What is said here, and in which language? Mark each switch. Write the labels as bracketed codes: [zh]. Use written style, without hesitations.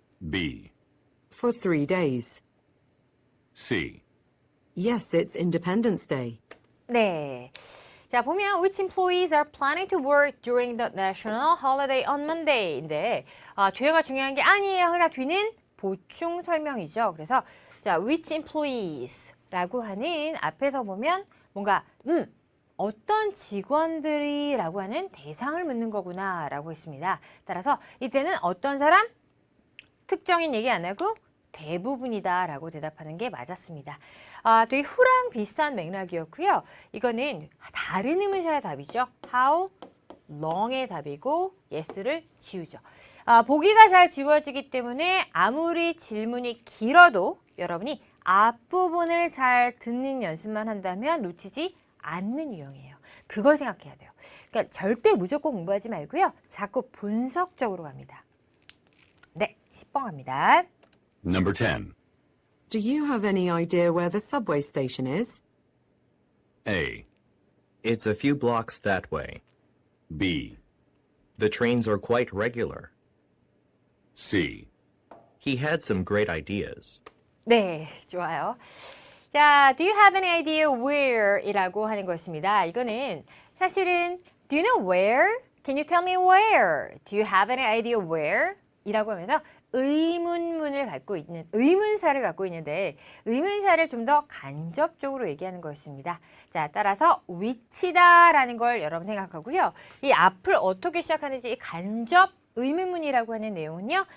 [en] B. For 3 days. C. Yes, it's Independence Day. [ko] 네. 자, 보면 [en] which employees are planning to work during the national holiday on Monday인데 [ko] 뒤에가 중요한 게 아니에요. 그러나 뒤는 보충 설명이죠. 그래서 자, which employes라고 하는 앞에서 보면 뭔가 어떤 직원들이라고 하는 대상을 묻는 거구나 라고 했습니다. 따라서 이때는 어떤 사람? 특정인 얘기 안 하고 대부분이다 라고 대답하는 게 맞았습니다. 되게 후랑 비슷한 맥락이었고요. 이거는 다른 의문사의 답이죠. How long의 답이고 yes를 지우죠. 보기가 잘 지워지기 때문에 아무리 질문이 길어도 여러분이 앞부분을 잘 듣는 연습만 한다면 놓치지 않는 유형이에요. 그걸 생각해야 돼요. 그러니까 절대 무조건 공부하지 말고요. 자꾸 분석적으로 갑니다. 네, 10번 갑니다. [en] Number 10. Do you have any idea where the subway station is? A. It's a few blocks that way. B. The trains are quite regular. C. He had some great ideas. [ko] 네, 좋아요. [en] 자, do you have any idea where? [ko] 이라고 하는 것입니다. 이거는 사실은 [en] do you know where? Can you tell me where? Do you have any idea where? [ko] 이라고 하면서 의문문을 갖고 있는, 의문사를 갖고 있는데 의문사를 좀 더 간접적으로 얘기하는 거였습니다. 자, 따라서 위치다라는 걸 여러분 생각하고요. 이 앞을 어떻게 시작하는지 이 간접 의문문이라고 하는 내용은요.